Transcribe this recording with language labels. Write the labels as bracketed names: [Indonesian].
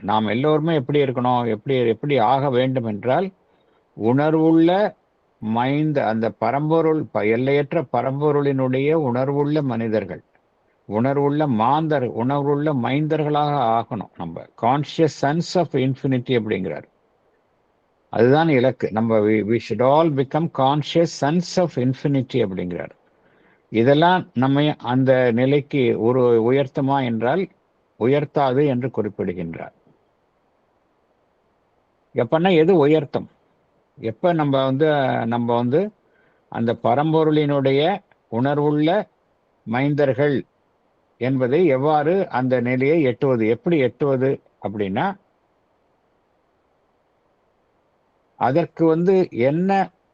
[Tamil] நாம் எல்லோருமே எப்படி இருக்கணும், எப்படி ஆக வேண்டும் என்றால், உணர்வுள்ள அந்த பரம்பொருள், எல்லையற்ற பரம்பொருளினுடைய உணர்வுள்ள மனிதர்கள், உணர்வுள்ள மைந்தர்களாக ஆகணும். நம்ம [English] conscious sons of infinity [Tamil] அப்படிங்கிறார். அதுதான் இலக்கு. நம்ம [English] we should all become conscious sons of infinity [Tamil] அப்படிங்கிறார். இதெல்லாம் நம்மை அந்த நிலைக்கு உயர்த்துமா என்றால் உயர்த்தாது என்று குறிப்பிடுகின்றார். எப்பன்னா எது உயர்த்தும்? எப்ப நம்ம வந்து அந்த பரம்பொருளினுடைய உணர்வுள்ள மைந்தர்கள் என்பதை எவ்வாறு அந்த நிலையை எட்டுவது, எப்படி எட்டுவது அப்படின்னா, அதற்கு வந்து என்ன